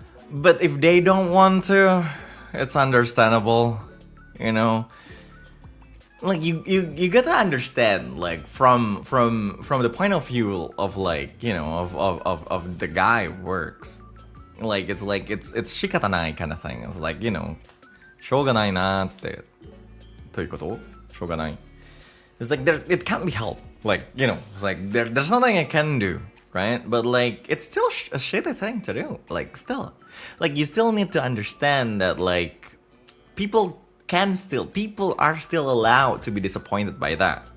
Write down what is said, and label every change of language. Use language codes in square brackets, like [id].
[en] But if they don't want to, it's understandable, you know. Like you gotta understand, like from the point of view of like, you know, of the guy who works. Like it's shikatanai kind of thing. It's like, you know, [ja] しょうがないなってということ？しょうがない。 [en] It's like it can't be helped. Like, you know, it's like there's nothing I can do, right? But like it's still a shitty thing to do. Like still, like you still need to understand that like people are still allowed to be disappointed by that.